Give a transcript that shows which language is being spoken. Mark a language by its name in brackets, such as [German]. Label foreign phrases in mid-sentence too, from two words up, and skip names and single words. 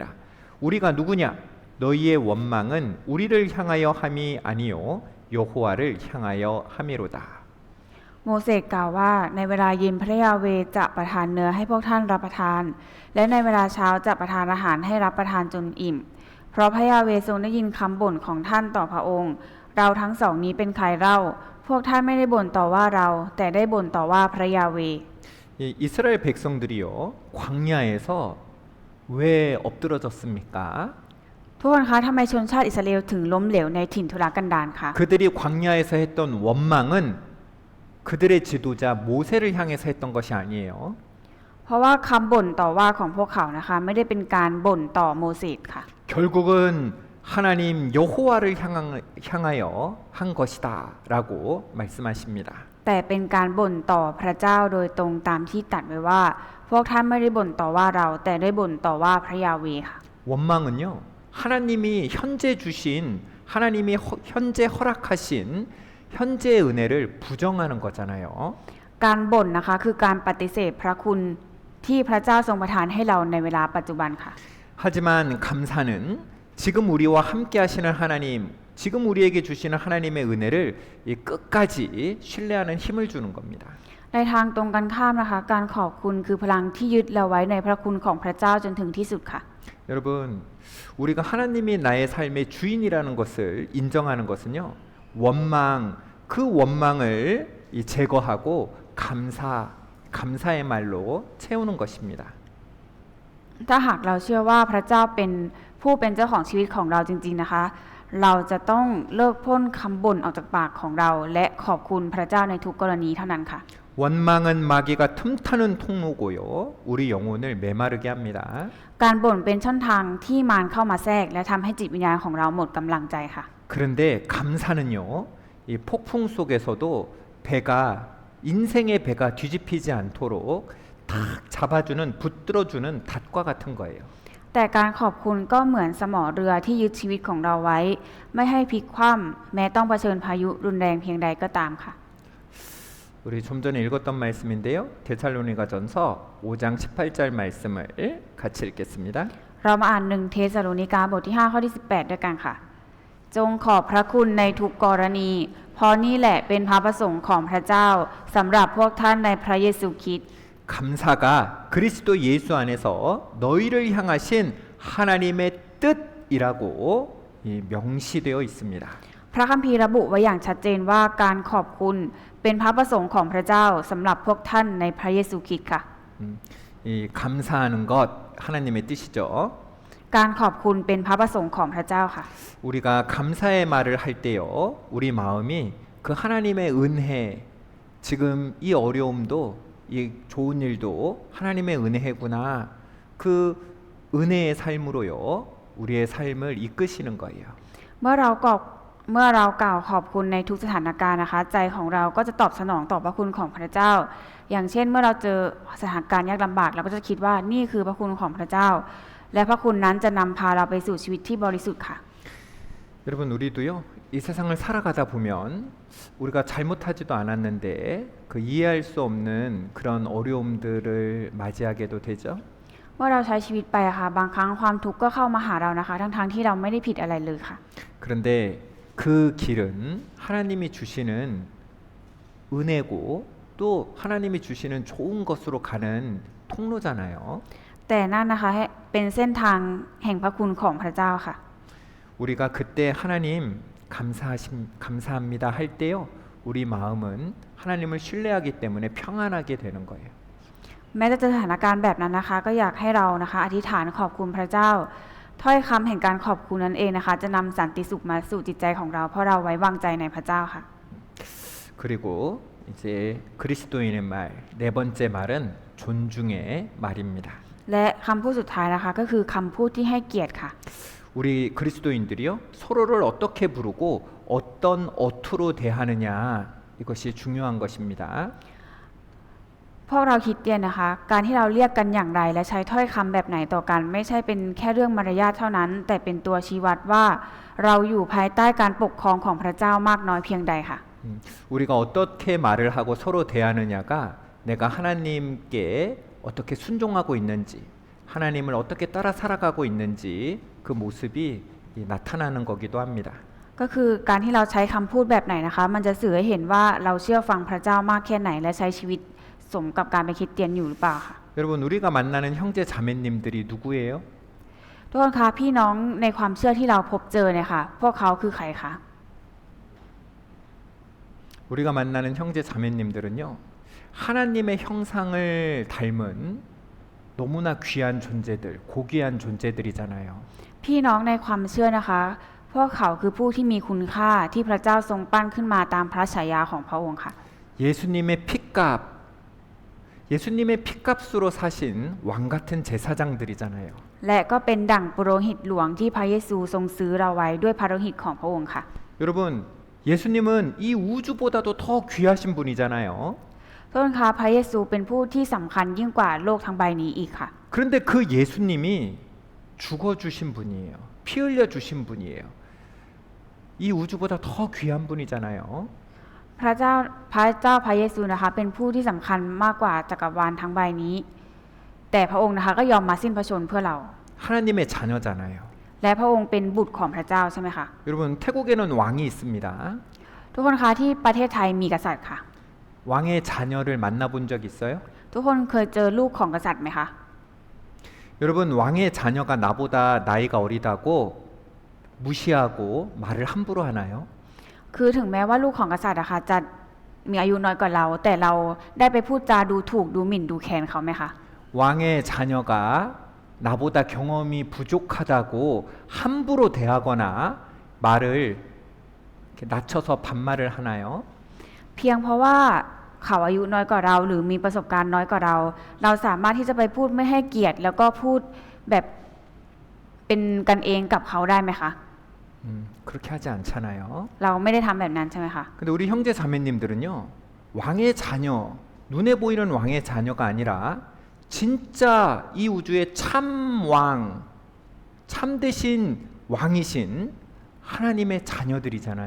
[Korean] 우리가 누구냐? 너희의 원망은 우리를 향하여 함이 아니요 여호와를 향하여 함이로다. [Thai] โมเสสกล่าวว่าในเวลาเย็นพระยาเวห์จะประทานเนื้อให้พวกท่านรับประทาน และในเวลาเช้าจะประทานอาหารให้รับประทานจนอิ่ม เพราะพระยาเวห์ทรงได้ยินคำบ่นของท่านต่อพระองค์ เราทั้งสองนี้เป็นใครเล่า พวกท่านไม่ได้บ่นต่อว่าเรา แต่ได้บ่นต่อว่าพระยาเวห์ [Korean] 이 이스라엘 백성들이요 광야에서 왜 엎드러졌습니까? [Thai] ทุกคนคะทำไมชนชาติอิสราเอลถึงล้มเหลวในถิ่นทุรกันดารคะ [Korean] 그들이 광야에서 했던 원망은 그들의 지도자 모세를 향해서 했던 것이 아니에요. [Thai] เพราะว่าคำบ่นต่อว่าของพวกเขานะคะไม่ได้เป็นการบ่นต่อโมเสสค่ะ [Korean] 결국은 하나님 여호와를 향하여 한 것이다라고 말씀하십니다. [Thai] แต่เป็นการบ่นต่อพระเจ้าโดยตรงตามที่ตรัสไว้ว่า พวกท่านไม่ได้บ่นต่อว่าเรา แต่ได้บ่นต่อว่าพระยาเวห์ค่ะ [Korean] 원망은요 하나님이 현재 주신 하나님이 현재 허락하신 현재의 은혜를 부정하는 거잖아요. [Thai] การบ่นนะคะคือการปฏิเสธพระคุณที่พระเจ้าทรงประทานให้เราในเวลาปัจจุบันค่ะ [Korean] 하지만 감사는 지금 우리와 함께 하시는 하나님, 지금 우리에게 주시는 하나님의 은혜를 끝까지 신뢰하는 힘을 주는 겁니다. [Thai] ในทางตรงกันข้ามนะคะการขอบคุณคือพลังที่ยึดเราไว้ในพระคุณของพระเจ้าจนถึงที่สุดค่ะ [Korean] 여러분, 우리가 하나님이 나의 삶의 주인이라는 것을 인정하는 것은요. 원망, 그 원망을 제거하고 감사의 말로 채우는 것입니다. [Thai] ถ้าหากเราเชื่อว่าพระเจ้าเป็นผู้เป็นเจ้าของชีวิตของเราจริงๆนะคะ เราจะต้องเลิกพ่นคำบ่นออกจากปากของเรา และขอบคุณพระเจ้าในทุกกรณีเท่านั้นค่ะ [Korean] 원망은 마귀가 틈타는 통로고요. 우리 영혼을 메마르게 합니다. [Thai] การบ่นเป็นช่องทางที่มารเข้ามาแทรกและทำให้จิตวิญญาณของเราหมดกำลังใจค่ะ [Korean] 그런데 감사는요. 이 폭풍 속에서도 배가 인생의 배가 뒤집히지 않도록 탁 잡아주는 붙들어주는 닷과 같은 거예요. [Thai] แต่การขอบคุณก็เหมือนสมอเรือที่ยึดชีวิตของเราไว้ ไม่ให้พลิกคว่ำแม้ต้องเผชิญพายุรุนแรงเพียงใดก็ตามค่ะ [Korean] 우리 좀 전에 읽었던 말씀인데요. 데살로니가전서 5장 18절 말씀을 같이 읽겠습니다. [Thai] เรามาอ่าน1เทสาโลนิกาบทที่5ข้อที่18ด้วยกันค่ะ จงขอบพระคุณในทุกกรณี เพราะนี่แหละเป็นพระประสงค์ของพระเจ้าสำหรับพวกท่านในพระเยซูคริสต์ [Korean] 감사가 그리스도 예수 안에서 너희를 향하신 하나님의 뜻이라고 명시되어 있습니다. [Thai] พระคัมภีร์ระบุไว้อย่างชัดเจนว่าการขอบคุณเป็นพระประสงค์ของพระเจ้าสำหรับพวกท่านในพระเยซูคริสต์ค่ะ [Korean] 이 감사하는 것 하나님의 뜻이죠. [Thai] การขอบคุณเป็นพระประสงค์ของพระเจ้าค่ะ [Korean] 우리가 감사의 말을 할 때요, 우리 마음이 그 하나님의 은혜, 지금 이 어려움도 이 좋은 일도 하나님의 은혜구나. 그 은혜의 삶으로요, 우리의 삶을 이끄시는 거예요. [Thai] เมื่อเรากล่าวขอบคุณในทุกสถานการณ์นะคะ ใจของเราก็จะตอบสนองต่อพระคุณของพระเจ้า อย่างเช่นเมื่อเราเจอสถานการณ์ยากลำบากเราก็จะคิดว่านี่คือพระคุณของพระเจ้า และพระคุณนั้นจะนำพาเราไปสู่ชีวิตที่บริสุทธิ์ค่ะ [Korean] 여러분 우리도요, 이 세상을 살아가다 보면 우리가 잘못하지도 않았는데 그 이해할 수 없는 그런 어려움들을 맞이하게도 되죠. [Thai] เมื่อเราใช้ชีวิตไปอะค่ะบางครั้งความทุกข์ก็เข้ามาหาเรานะคะ ทั้งๆที่เราไม่ได้ผิดอะไรเลยค่ะ [Korean] 그런데 그 길은 하나님이 주시는 은혜고 또 하나님이 주시는 좋은 것으로 가는 통로잖아요. [Thai] แต่นั่นนะคะเป็นเส้นทางแห่งพระคุณของพระเจ้าค่ะ [Korean] 우리가 그때 하나님 감사합니다 할 때요, 우리 마음은 하나님을 신뢰하기 때문에 평안하게 되는 거예요. [Thai] แม้จะเจอสถานการณ์แบบนั้นนะคะ ก็อยากให้เรานะคะอธิษฐานขอบคุณพระเจ้า ถ้อยคำแห่งการขอบคุณนั้นเองนะคะ จะนำสันติสุขมาสู่จิตใจของเราเพราะเราไว้วางใจในพระเจ้าค่ะ [Korean] 그리고 이제 그리스도인의 말, 네 번째 말은 존중의 말입니다. [Thai] และคำพูดสุดท้ายนะคะก็คือคำพูดที่ให้เกียรติค่ะ [Korean] 우리 그리스도인들이요, 서로를 어떻게 부르고 어떤 어투로 대하느냐, 이것이 중요한 것입니다. [Thai] พวกเราคริสเตียนนะคะ การที่เราเรียกกันอย่างไรและใช้ถ้อยคำแบบไหนต่อกัน ไม่ใช่เป็นแค่เรื่องมารยาทเท่านั้น แต่เป็นตัวชี้วัดว่าเราอยู่ภายใต้การปกครองของพระเจ้ามากน้อยเพียงใดค่ะ [Korean] 우리가 어떻게 말을 하고 서로 대하느냐가 내가 하나님께 어떻게 순종하고 있는지, 하나님을 어떻게 따라 살아가고 있는지 그 모습이 나타나는 거기도 합니다. [Thai] ก็คือการที่เราใช้คำพูดแบบไหนนะคะ มันจะสื่อให้เห็นว่าเราเชื่อฟังพระเจ้ามากแค่ไหนและใช้ชีวิตสมกับการเป็นคริสเตียนอยู่หรือเปล่าค่ะ [Korean] 여러분 우리가 만나는 형제 자매님들이 누구예요? [Thai] ทุกคนคะพี่น้องในความเชื่อที่เราพบเจอเนี่ยค่ะ พวกเขาคือใครคะ [Korean] 우리가 만나는 형제 자매님들은요, 하나님의 형상을 닮은 너무나 귀한 존재들, 고귀한 존재들이잖아요. [Thai] พี่น้องในความเชื่อนะคะ พวกเขาคือผู้ที่มีคุณค่าที่พระเจ้าทรงปั้นขึ้นมาตามพระฉายาของพระองค์ค่ะ [Korean] 예수님의 피값으로 사신 왕 같은 제사장들이잖아요. [Thai] และก็เป็นดั่งปุโรหิตหลวงที่พระเยซูทรงซื้อเราไว้ด้วยพระโลหิตของพระองค์ค่ะ [Korean] 여러분 예수님은 이 우주보다도 더 귀하신 분이잖아요. [Thai] ทุกคนคะพระเยซูเป็นผู้ที่สำคัญยิ่งกว่าโลกทั้งใบนี้อีกค่ะ [Korean] 그런데 그 예수님이 죽어주신 분이에요. 피 흘려주신 분이에요. 이 우주보다 더 귀한 분이잖아요. [Thai] พระเจ้าพระเยซูนะคะเป็นผู้ที่สำคัญมากกว่าจักรวาลทั้งใบนี้ แต่พระองค์นะคะก็ยอมมาสิ้นพระชนม์เพื่อเรา [Korean] 하나님의 자녀잖아요. [Thai] และพระองค์เป็นบุตรของพระเจ้าใช่ไหมคะ [Korean] 여러분 태국에는 왕이 있습니다. [Thai] ทุกคนคะที่ประเทศไทยมีกษัตริย์ค่ะ [Korean] 왕의 자녀를 만나본 적 있어요? [Thai] ทุกคนเคยเจอลูกของกษัตริย์ไหมคะ [Korean] 여러분 왕의 자녀가 나보다 나이가 어리다고 무시하고 말을 함부로 하나요? [Thai] คือถึงแม้ว่าลูกของกษัตริย์อะค่ะจะมีอายุน้อยกว่าเรา แต่เราได้ไปพูดจาดูถูกดูหมิ่นดูแคลนเขาไหมคะ [Korean] 왕의 자녀가 나보다 경험이 부족하다고 함부로 대하거나 말을 이렇게 낮춰서 반말을 하나요? [Thai] เพียงเพราะว่าเขาอายุน้อยกว่าเรา หรือมีประสบการณ์น้อยกว่าเรา เราสามารถที่จะไปพูดไม่ให้เกียรติ แล้วก็พูดแบบเป็นกันเองกับเขาได้ไหมคะ [Korean] 그렇게 하지 않잖아요. [Thai] เราไม่ได้ทำแบบนั้นใช่ไหมคะ [Korean] 근데 우리 형제 자매님들은요, 왕의 자녀, 눈에 보이는 왕의 자녀가 아니라 진짜 이 우주의 참 왕, 참되신 왕이신 하나님의 자녀들이잖아요.